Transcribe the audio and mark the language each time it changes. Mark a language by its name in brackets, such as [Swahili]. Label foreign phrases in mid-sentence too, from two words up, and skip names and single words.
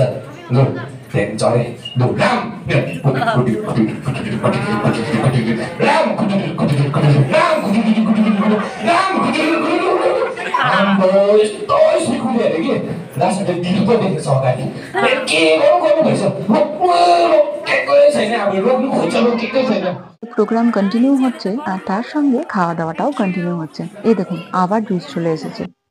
[Nepali] ल त्यहाँदेखि चढे ल राम यस्तो स्पिड कुद्यो अरे कि लास्टमा दिनु पो देखेछ अगाडि के गर्नु भएछ, रोकेकै छैन, अब रोक्नु खोज्छ रोकेकै छैन। [Bangla] প্রোগ্রাম কন্টিনিউ হচ্ছে আর তার সঙ্গে খাওয়া দাওয়াটাও কন্টিনিউ হচ্ছে। এই দেখুন আবার জুস চলে এসেছে।